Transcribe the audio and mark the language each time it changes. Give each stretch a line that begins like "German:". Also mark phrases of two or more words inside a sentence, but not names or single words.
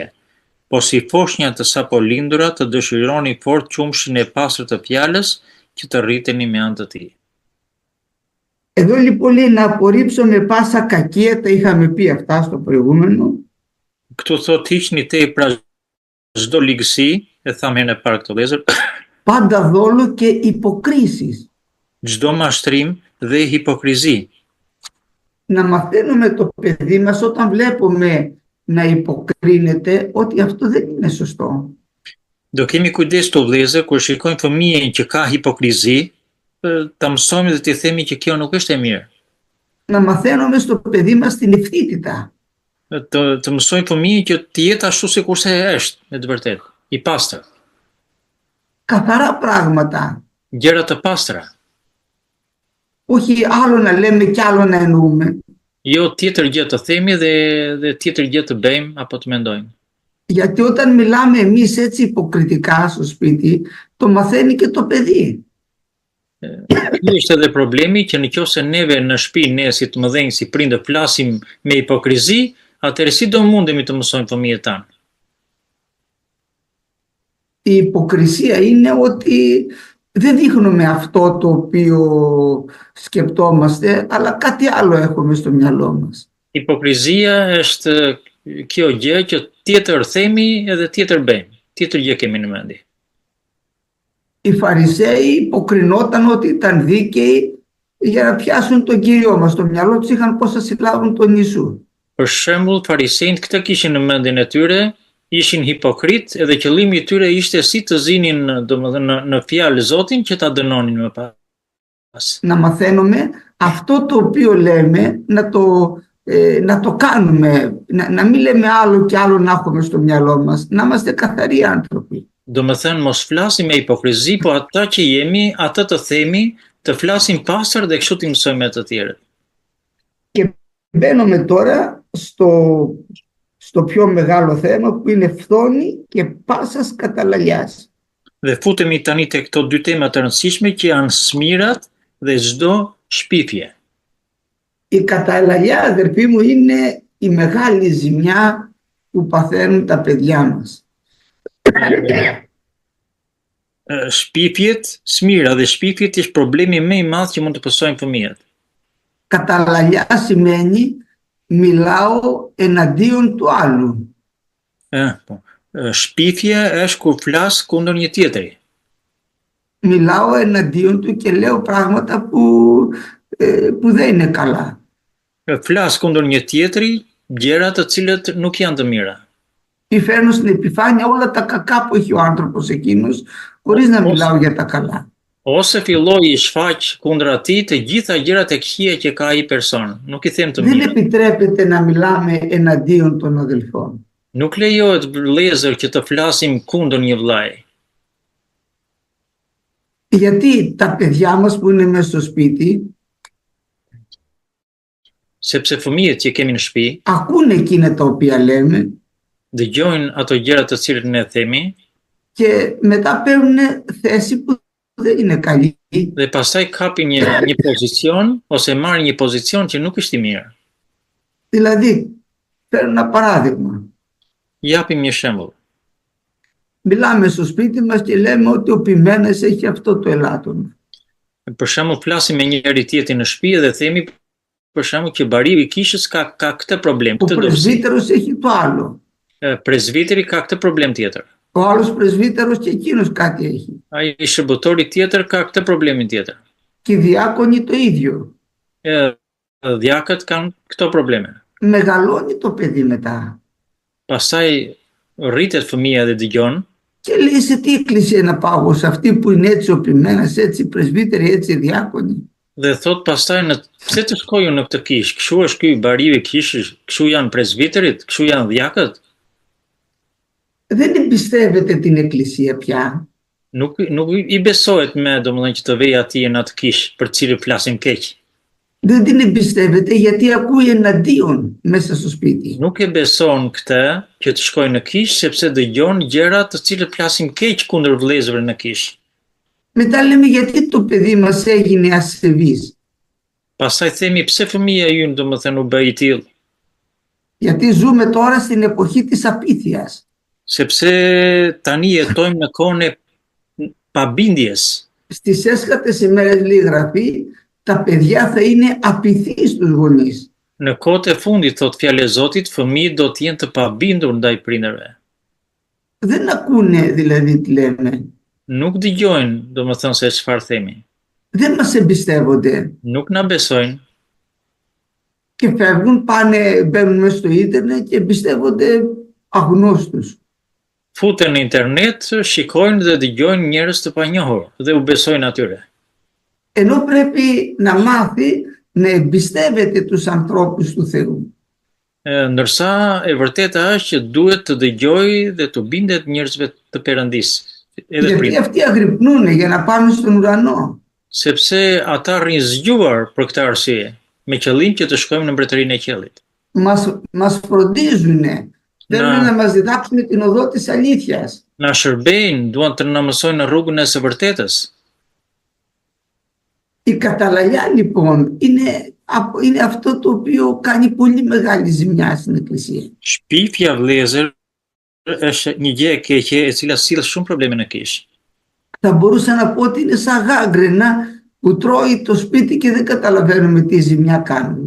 Albanian: Po si foshnja të sapo lindura të dëshironi fort qumshin e pastër të fjalës që të rriteni me anë të tij.
Greek: Εδώ λοιπόν λέει να απορρίψουμε πάσα κακία, τα είχαμε πει αυτά στο προηγούμενο.
Albanian: Këtu thot hiqni tej pra çdo ligësi, e thamë herën e parë këtë vëllezër,
Greek: Πάντα δόλο και υποκρίσεις.
Albanian: çdo mashtrim dhe hipokrizi.
Greek: Να μαθαίνουμε το παιδί μας όταν βλέπουμε να υποκρίνεται ότι αυτό δεν είναι σωστό.
Albanian: Do kemi kujdes të vëllezër kur shikojmë fëmijën që ka hipokrizi, ta mësojmë dhe t'i themi që kjo nuk është e mirë.
Greek: Να μαθαίνουμε στο παιδί μας την ευθύτητα.
Albanian: Të mësojmë fëmijën që të jetë ashtu sikurse është, në të vërtetë, i pastër.
Greek: Καθαρά πράγματα.
Albanian: Gjëra të pastra.
Greek: Όχι άλλο να λέμε κι άλλο να εννοούμε.
Albanian: Jo tjetër gjë të themi dhe tjetër gjë të bëjmë apo të mendojmë.
Greek: Γιατί όταν μιλάμε εμείς έτσι υποκριτικά στο σπίτι, το μαθαίνει και το παιδί.
Albanian: Kjo është edhe problemi që nëse neve në shtëpi, ne si të mëdhenj, si prindër flasim me hipokrizi, atëherë si do mundemi të mësojmë fëmijët tanë?
Greek: Η υποκρισία είναι ότι δεν δείχνουμε αυτό το οποίο σκεπτόμαστε, αλλά κάτι άλλο έχουμε στο μυαλό μας.
Albanian: Hipokrizia është kjo gjë që tjetër themi edhe tjetër bëjmë. Tjetër gjë kemi në mendje.
Greek: Οι Φαρισαίοι υποκρινόταν ότι ήταν δίκαιοι για να πιάσουν τον Κύριο μας. Στο μυαλό τους είχαν πώς θα συλλάβουν τον Ιησού.
Albanian: Për shembull, farisejt këtë kishin në mendjen e tyre, ishin hipokrit edhe qëllimi i tyre ishte si të zinin domethënë në fjalë Zotin që ta dënonin më pas.
Greek: Να μαθαίνουμε αυτό το οποίο λέμε να το κάνουμε, να μην λέμε άλλο και άλλο να έχουμε στο μυαλό μας, να είμαστε καθαροί άνθρωποι.
Albanian: Domethënë mos flasim me hipokrizi, po ata që jemi, atë të themi, të flasim pastër dhe kështu t'i mësojmë të tjerët.
Greek: Και μπαίνουμε τώρα στο πιο μεγάλο θέμα που είναι φθόνη και πάσας καταλαλιάς.
Albanian: Dhe futemi tani tek këto dy tema të rëndësishme që janë smirat dhe çdo shpifje.
Greek: Η καταλαλιά, αδερφοί μου, είναι η μεγάλη ζημιά που παθαίνουν τα παιδιά μας.
Albanian: Shpifjet, smira dhe shpifjet është problemi më i madh që mund të pësojnë fëmijët.
Greek: Καταλαλιά σημαίνει μιλάω εναντίον του άλλου.
Albanian: Shpifje është kur flas kundër një tjetri.
Greek: Μιλάω εναντίον του και λέω πράγματα που δεν είναι καλά.
Albanian: Flas kundër një tjetri gjëra të cilët nuk janë të mira.
Greek: Ή φέρνουν στην επιφάνεια όλα τα κακά που έχει ο άνθρωπος εκείνος, χωρίς να μιλάω για τα καλά.
Albanian: Ose filloj i shfaq kundër atij të gjitha gjërat e këqija që ka ai person. Nuk i them të
Greek: Δεν
Albanian: mira.
Greek: επιτρέπεται να μιλάμε εναντίον των αδελφών.
Albanian: Nuk lejohet vëllezër që të flasim kundër një vllai.
Greek: Γιατί τα παιδιά μας που είναι μέσα στο σπίτι
Albanian: Sepse fëmijët që kemi në shtëpi
Greek: ακούνε εκείνα τα οποία λέμε
Albanian: dëgjojnë ato gjëra të cilët ne themi
Greek: και μετά παίρνουν θέση που δεν είναι καλή.
Albanian: dhe pastaj kapin një pozicion ose marrin një pozicion që nuk është i mirë.
Greek: Δηλαδή, παίρνω ένα παράδειγμα.
Albanian: Japim një shembull.
Greek: Μιλάμε στο σπίτι μας και λέμε ότι ο ποιμένας έχει αυτό το ελάττωμα.
Albanian: Për shembull, flasim me njëri tjetrin në shtëpi dhe themi për shembull që bariu i kishës ka këtë problem,
Greek: Ο
Albanian: këtë dobësi.
Greek: πρεσβύτερος έχει το άλλο.
Albanian: Prezbiteri ka këtë problem tjetër.
Greek: Ο άλλος πρεσβύτερος και εκείνος κάτι έχει.
Albanian: Ai shërbëtori tjetër ka këtë problemin tjetër.
Greek: Και οι διάκονοι το ίδιο.
Albanian: Djakët kanë këto probleme.
Greek: Μεγαλώνει το παιδί μετά.
Albanian: Pastaj rritet fëmia dhe dëgjon
Greek: Και λέει σε τι εκκλησία να πάω, σε αυτή που είναι έτσι ο ποιμένας, έτσι οι πρεσβύτεροι, έτσι οι διάκονοι.
Albanian: dhe thot pastaj pse të shkojnë në këtë kishë, kështu është ky bariu i kishës, kështu janë presbiterit, kështu janë djakët.
Greek: Δεν εμπιστεύεται την εκκλησία πια.
Albanian: Nuk i besohet me domethënë që të vej atij në atë kishë për të cilën flasin keq.
Greek: Δεν την εμπιστεύεται γιατί ακούει εναντίον μέσα στο σπίτι.
Albanian: Nuk e beson këtë që të shkojnë në kishë sepse dëgjon gjëra të cilët flasin keq kundër vëllezërve në kishë.
Greek: Μετά λέμε γιατί το παιδί μας έγινε ασεβής.
Albanian: Pastaj themi pse fëmia ynë domethënë u bë i tillë,
Greek: Γιατί ζούμε τώρα στην εποχή της απίθειας.
Albanian: sepse tani jetojmë në kohën e pabindjes.
Greek: Στις έσχατες ημέρες λέει η Γραφή, τα παιδιά θα είναι απειθείς στους γονείς.
Albanian: Në kohët e fundit, thot fjala e Zotit, fëmijët do të jenë të pabindur ndaj prindërve.
Greek: Δεν ακούνε δηλαδή τι λέμε.
Albanian: Nuk dëgjojnë, domethënë se çfarë themi.
Greek: Δεν μας εμπιστεύονται.
Albanian: Nuk na besojnë
Greek: Και φεύγουν, πάνε, μπαίνουν μέσα στο ίντερνετ και εμπιστεύονται αγνώστους.
Albanian: futen në internet, shikojnë dhe dëgjojnë njerëz të panjohur dhe u besojnë atyre.
Greek: Ενώ πρέπει να μάθει να εμπιστεύεται τους ανθρώπους του Θεού.
Albanian: Ndërsa e vërteta është që duhet të dëgjojë dhe të bindet njerëzve të Perëndisë, edhe
Greek: Γιατί
Albanian: prindë.
Greek: αυτοί αγρυπνούν για να πάμε στον ουρανό.
Albanian: Sepse ata rrinë zgjuar për këtë arsye, me qëllim që të shkojmë në mbretërinë e qiellit.
Greek: Μας φροντίζουν. Θέλουν να μας διδάξουν την οδό της αλήθειας.
Albanian: Na shërbejnë, duan të na mësojnë në rrugën e së vërtetës.
Greek: Η καταλαλιά λοιπόν είναι αυτό το οποίο κάνει πολύ μεγάλη ζημιά στην Εκκλησία.
Albanian: Shpifja vëllezër është një gjë e keqe e cila sill shumë probleme në kishë.
Greek: Θα μπορούσα να πω ότι είναι σαν γάγκρενα που τρώει το σπίτι και δεν καταλαβαίνουμε τι ζημιά κάνουμε.